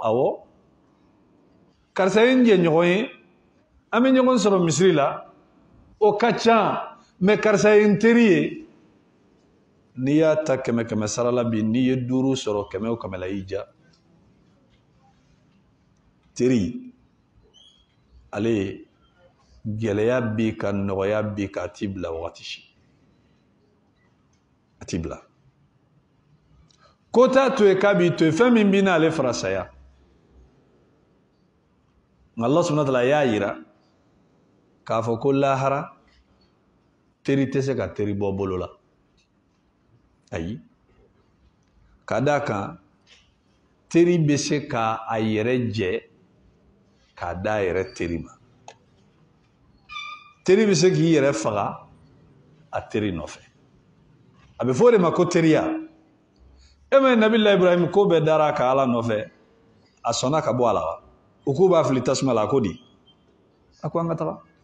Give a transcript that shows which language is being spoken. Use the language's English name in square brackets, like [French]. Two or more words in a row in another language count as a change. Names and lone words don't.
[Bambara] awɔ karisa ye n jɛɲɔgɔn ye an bɛ ɲɔgɔn sɔrɔ misiri la o ka ca mɛ karisa ye n teri ye n'i y'a ta 100 sarala bi n'i ye 5 sɔrɔ 100 o 100 la y'i ja teri ale gɛlɛya bi ka nɔgɔya bi ka t'i bila wagati si a t'i bila ko t'a to ye k'a b'i to ye fɛn min b'i n'ale fara saya nka [Arabic] الله سبحانه وتعالى [Bambara] y'a yira k'a fɔ ko lahara teri tɛ se ka teri bɔ bolo la ayi ka d'a kan teri bɛ se ka a yɛrɛ jɛ k'a da yɛrɛ teri ma teri bɛ se k'i yɛrɛ faga a teri nɔfɛ a bɛ fɔ o de ma ko teriya e ma ye Nabila Ibrahim ko bɛɛ dara ka Ala nɔfɛ a sɔnna ka bɔ a la wa u k'u b'a fili tasuma la a ko di a ko an ka taga